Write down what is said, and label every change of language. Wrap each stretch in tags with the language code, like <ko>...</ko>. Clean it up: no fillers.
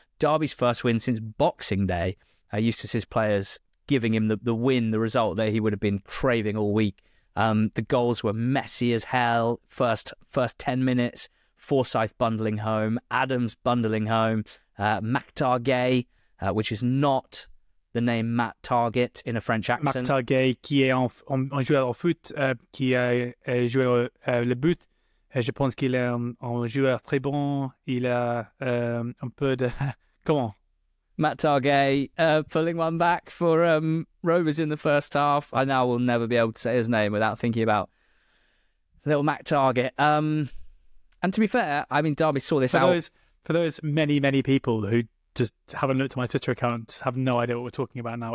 <en>Derby's first win since Boxing Day. Eustace's players giving him the win, the result that he would have been craving all week. The goals were messy as hell. First 10 minutes, Forsyth bundling home, Adams bundling home, Mactar-Gay, which is not the name Matt Target in a French accent.</en> <fr>Mactar-Gay, qui est un joueur au foot, qui a joué le but. Je pense qu'il est un joueur très bon. Il a un peu de... Comment?</fr> <en>Matt Target pulling one back for Rovers in the first half. I now will never be able to say his name without thinking about little Matt Target. And to be fair, I mean, Derby saw this out. For those many, many people who just haven't looked at my Twitter account, have no idea what we're talking about now.</en>